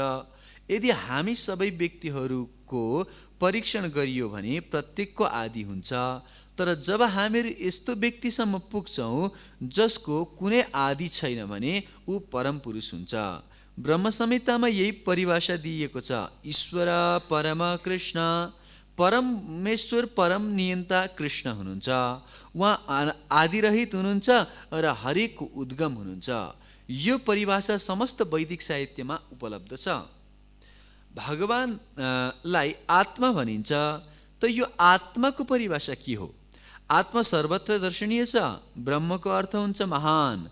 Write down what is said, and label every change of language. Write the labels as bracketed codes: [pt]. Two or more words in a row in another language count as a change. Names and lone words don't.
[ne] यदि हामी सबै व्यक्तिहरूको परीक्षण गरियो भने प्रत्येकको आदि हुन्छ। तर जब हामीहरू यस्तो व्यक्तिसम्म पुग्छौँ जसको कुनै आदि छैन भने ऊ परम पुरुष हुन्छ। ब्रह्म संहितामा यही परिभाषा दिइएको छ। ईश्वर परम कृष्ण, परमेश्वर परम नियन्ता कृष्ण हुनुहुन्छ। उहाँ आदिरहित हुनुहुन्छ र हरेकको उद्गम हुनुहुन्छ। यो परिभाषा समस्त वैदिक साहित्यमा उपलब्ध छ। भगवानलाई आत्मा भनिन्छ, त यो आत्माको परिभाषा के हो? आत्मा सर्वत्र दर्शनीय छ। ब्रह्मको अर्थ हुन्छ महान।